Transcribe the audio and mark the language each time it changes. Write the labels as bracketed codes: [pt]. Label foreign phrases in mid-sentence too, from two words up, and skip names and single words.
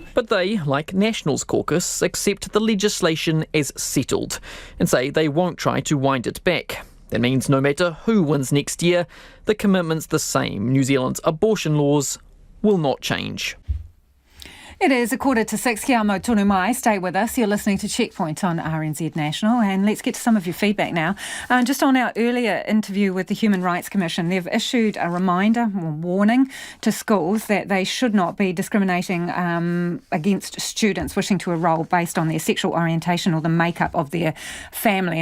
[en] But they, like National's caucus, accept the legislation as settled and say they won't try to wind it back. That means no matter who wins next year, the commitment's the same. New Zealand's abortion laws will not change. It is 5:45. [mi] Kia mau tonu mai. [en] Stay with us. You're listening to Checkpoint on RNZ National. And let's get to some of your feedback now. Just on our earlier interview with the Human Rights Commission, they've issued a reminder or warning to schools that they should not be discriminating against students wishing to enrol based on their sexual orientation or the makeup of their family.